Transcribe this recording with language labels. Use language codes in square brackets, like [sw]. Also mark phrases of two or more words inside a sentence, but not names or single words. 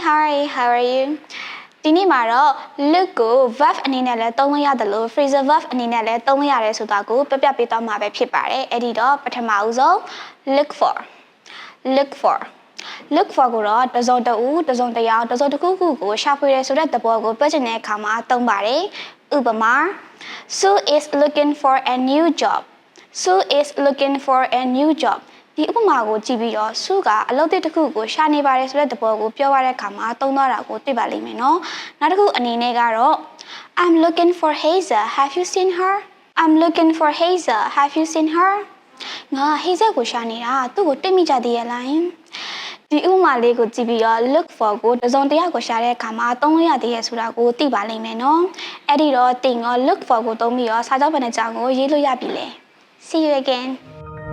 [en] Hi, how are you? [my] ဒီနေ့မှာတော့ look ကို verb အနေနဲ့လည်းသုံးလို့ရတယ်လို့ [en] phrasal verb [my] အနေနဲ့လည်းသုံးလို့ရတယ်ဆိုတာကိုပြပြပေးသွားမှာပဲဖြစ်ပါတယ်။အဲ့ဒီတော့ပထမဦးဆုံး [en] look for [my] ကိုတော့တစုံတဦးတစုံတယောက်တစုံတစ်ခုခုကိုရှာဖွေရဆိုတဲ့သဘောကိုပြောချင်တဲ့အခါမှာသုံးပါတယ်။ဥပမာ [en] Sue is looking for a new job. Sue is looking for a new job. [my] ဒီဥပမာကိုကြည့်ပြီးတော့စုကအလုပ်တစ်ခုကိုရှာနေပါတယ်ဆိုတဲ့သဘောကိုပြောရတဲ့အခါမှာသုံးသွားတာကိုတွေ့ပါလိမ့်မယ်နော်။နောက်တစ်ခုအနေနဲ့ကတော့ [en] I'm looking for Hazel. Have you seen her? I'm looking for Hazel. Have you seen her? [my] ငါ Hazel ကိုရှာနေတာသူ့ကိုတွေ့မိကြသေးရဲ့လား။ဒီဥပမာလေးကိုကြည့်ပြီးတော့ [en] look for [my] ကိုတစုံတယောက်ကိုရှာတဲ့အခါမှာသုံးလို့ရသေးရဲ့ဆိုတာကိုသိပါလိမ့်မယ်နော်။အဲ့ဒီတော့တင်ရော [en] look for [my] ကိုသုံးပြီးတော့စာကြောင်းဗဏ္ဍာကြောင့်ကိုရေးလို့ရပြီလေ။ [en] See you again.